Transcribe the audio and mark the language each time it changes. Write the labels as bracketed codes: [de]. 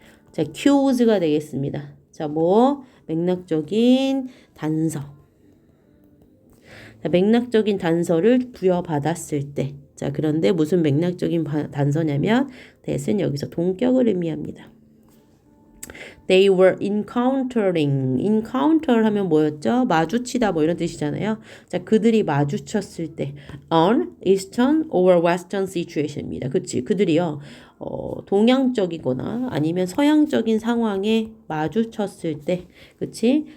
[ko] 자, cues가 되겠습니다. 자, 뭐 맥락적인 단서. 자, 맥락적인 단서를 부여받았을 때. 자, 그런데 무슨 맥락적인 단서냐면 that은 여기서 동격을 의미합니다. [en] They were encountering. [ko] encounter 하면 뭐였죠? 마주치다 뭐 이런 뜻이잖아요. 자, 그들이 마주쳤을 때 [en] an eastern or western situation [ko] 입니다. 그치? 그들이요. 동양적이거나 아니면 서양적인 상황에 마주쳤을 때, 그치?